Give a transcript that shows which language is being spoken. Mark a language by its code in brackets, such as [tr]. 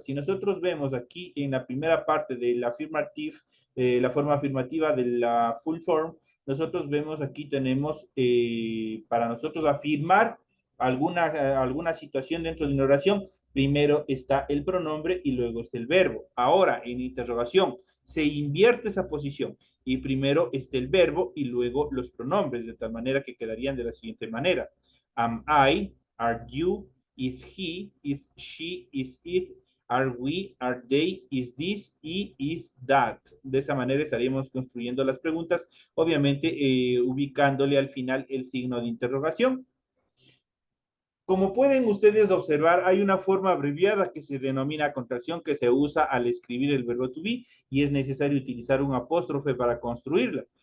[es] Si nosotros vemos aquí en la primera parte de la afirmative, la forma afirmativa de la full form, nosotros vemos aquí tenemos para nosotros afirmar alguna situación dentro de una oración, primero está el pronombre y luego está el verbo. Ahora, en interrogación, se invierte esa posición y primero está el verbo y luego los pronombres, de tal manera que quedarían de la siguiente manera. [en] Am I, are you, is he, is she, is it, are we, are they, is this [es] y [en] is that. [es] De esa manera estaríamos construyendo las preguntas, obviamente ubicándole al final el signo de interrogación. Como pueden ustedes observar, hay una forma abreviada que se denomina contracción que se usa al escribir el verbo to be y es necesario utilizar un apóstrofe para construirla.